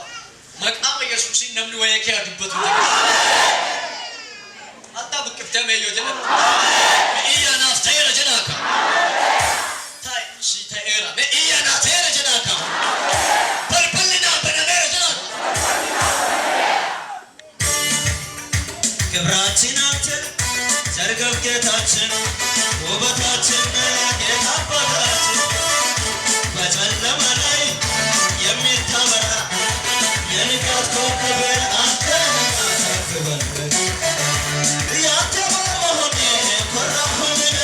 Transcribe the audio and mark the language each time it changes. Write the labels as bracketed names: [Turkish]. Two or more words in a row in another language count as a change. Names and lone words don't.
[Oromo] Maqaama Yesuusiin namni wayee kee dubbatu jira. Hatta buqqiftamee yoo jedhamu. Iyyaanaaf ta'eera jedhaaka. Ta'i si ta'eera. Iyyaanaaf ta'eera jedhaaka. Balballi naa banameera jedhaaka. [Amharic] ክብራችን አንተ ሰርገብ ጌታችን ውበታችን ጌታ አባታችን በጨለማ ላይ የሚታበራ የንጋት ኮከብ አንተ አሳክበን ያንተ በመሆኔ ኮራሁኝ